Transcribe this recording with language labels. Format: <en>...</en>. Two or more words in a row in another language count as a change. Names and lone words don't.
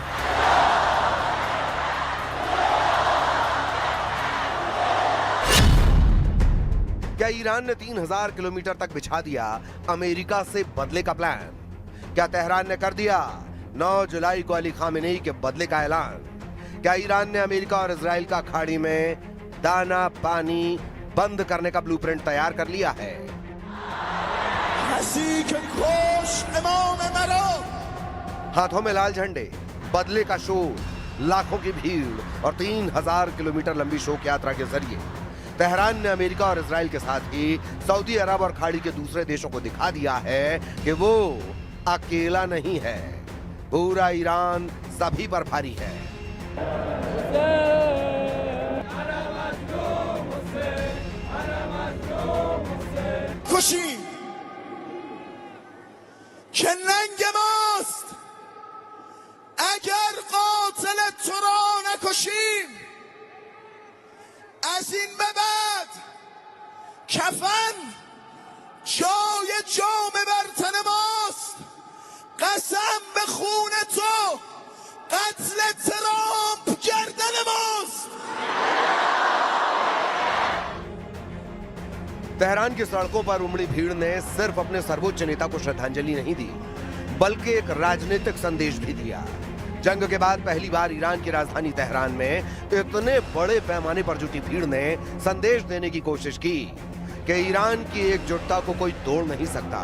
<hi>क्या ईरान ने 3000 किलोमीटर तक बिछा दिया अमेरिका से बदले का प्लान? क्या तेहरान ने कर दिया 9 जुलाई को अली खामेनेई के बदले का ऐलान? क्या ईरान ने अमेरिका और इजराइल का खाड़ी में दाना पानी बंद करने का ब्लूप्रिंट तैयार कर लिया है?</hi> <fa>کسی که کش امام مرا</fa> <hi>हाथों में लाल झंडे, बदले का शोर, लाखों की भीड़ और 3000 किलोमीटर लंबी शोक यात्रा के जरिए तेहरान ने अमेरिका और इजराइल के साथ ही सऊदी अरब और खाड़ी के दूसरे देशों को दिखा दिया है कि वो अकेला नहीं है, पूरा ईरान सभी पर भारी है।</hi> <fa>کشیم که ننگ ماست اگر قاتل تو را نکشیم از این به بعد کفن جای جام بر تن ماست قسم به خون تو قتل ترامپ گردن ماست</fa> <hi>तेहरान की सड़कों पर उमड़ी भीड़ ने सिर्फ अपने सर्वोच्च नेता को श्रद्धांजलि नहीं दी, बल्कि एक राजनीतिक संदेश भी दिया। जंग के बाद पहली बार ईरान की राजधानी तेहरान में इतने बड़े पैमाने पर जुटी भीड़ ने संदेश देने की कोशिश की कि ईरान की एकजुटता को कोई तोड़ नहीं सकता।</hi>